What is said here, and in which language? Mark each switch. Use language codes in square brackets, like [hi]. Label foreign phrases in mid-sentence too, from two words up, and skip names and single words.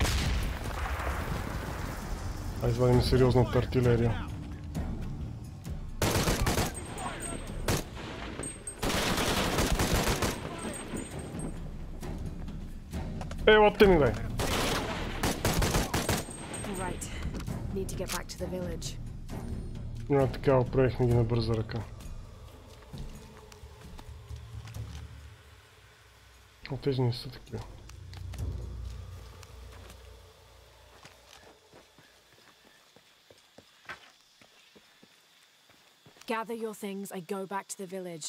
[bg] А извадим сериозната артилерия. Елате ми, бе! [en] Right. Need to get back to the village. [bg] Така, оправихме ги на бърза ръка. О, тези не са такива. [en] Gather your things, I go back to the village.